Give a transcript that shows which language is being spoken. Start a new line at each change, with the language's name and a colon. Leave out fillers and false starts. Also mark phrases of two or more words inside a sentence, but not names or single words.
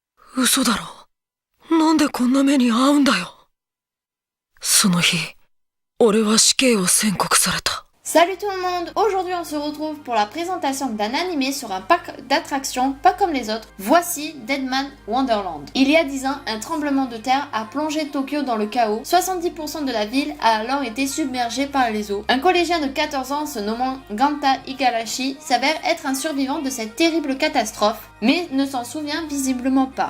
Japanese: 嘘だろ。なんでこんな目に遭うんだよ。その日、俺は死刑を宣告された。
French: Salut tout le monde! Aujourd'hui on se retrouve pour la présentation d'un animé sur un parc d'attractions pas comme les autres. Voici Deadman Wonderland. Il y a 10 ans, un tremblement de terre a plongé Tokyo dans le chaos. 70% de la ville a alors été submergée par les eaux. Un collégien de 14 ans se nommant Ganta Igarashi s'avère être un survivant de cette terrible catastrophe, mais ne s'en souvient visiblement pas.